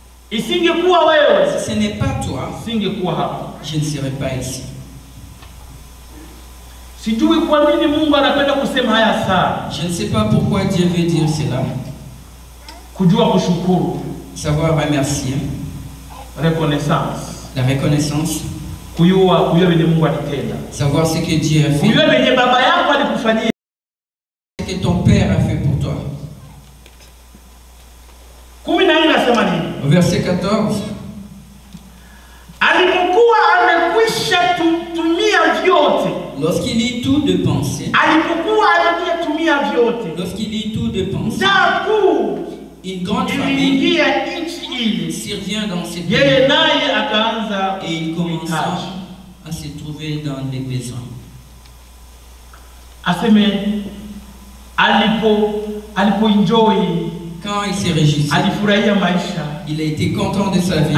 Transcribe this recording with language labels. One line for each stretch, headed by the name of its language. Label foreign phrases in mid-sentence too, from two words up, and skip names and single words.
Swahili: Isingekuwa wewe,
French: si ce n'est pas toi,
Swahili: singekuwa hapa.
French: Je ne serais pas ici.
Swahili: Sijui kwa nini Mungu anapenda kusema haya sana.
French: Je ne sais pas pourquoi Dieu veut dire cela.
Swahili: Kujua kushukuru.
French: Savoir remercier. Reconnaissance. La reconnaissance.
Swahili: Kujua vile Mungu alitenda.
French: Savoir ce que Dieu a fait.
Swahili: Kujua vile baba yako alikufanyia.
French: Ce que ton père a fait pour toi. Au verset 14.
Swahili: Alipokuwa amekwisha tumia vyote.
French: Lorsqu'il eut tout dépensé.
Swahili: Alipokuwa ametumia vyote.
French: Lorsqu'il eut tout dépensé. Une grande famille survient dans cette ville. Et il commence à se trouver dans les besoins. Quand il s'est réjoui, il a été content de sa vie.